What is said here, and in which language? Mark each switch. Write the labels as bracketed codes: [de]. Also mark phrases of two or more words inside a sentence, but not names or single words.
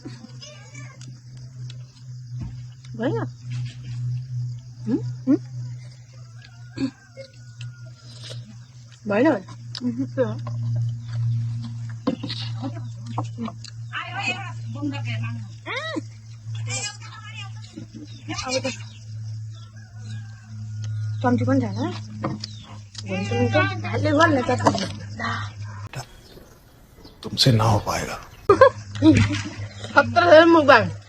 [ne] भयो भएन चम्ची पनि छैन [hi] तुमसे ना हो पाएगा [ne] खतरा मुखबाङ